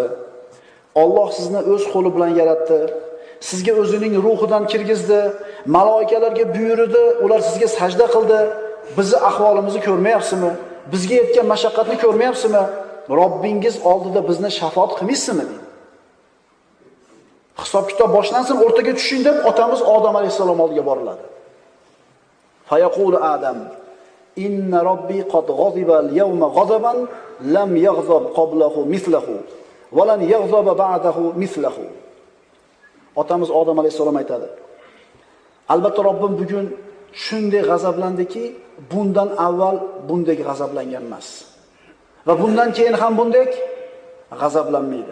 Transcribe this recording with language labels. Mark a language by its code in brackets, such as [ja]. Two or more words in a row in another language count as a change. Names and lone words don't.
[uz] Alloh sizni o'z qo'li bilan yaratdi. Sizga o'zining ruhidan kirgizdi, maloikalarga buyurdi, ular sizga sajda qildi. Bizni ahvolimizni ko'rmayapsizmi? Bizga yetgan mashaqqatni ko'rmayapsizmi? Robbingiz oldida bizni shafoat qilmaysizmi? Hisob-kitob boshlansin, o'rtaga tushing deb otamiz Odam alayhisalom oldiga boriladi. [ar] فيقول آدم إن ربي قد غضب اليوم غضبا لم يغضب قبله مثله ولن يغضب بعده مثله. [uz] Otamiz Odam alayhisalom aytadi. Albatta Robbim bugun shunday g'azablandiki, bundan avval bunday g'azablangan emas. Va bundan keyin ham bunday g'azablanmaydi.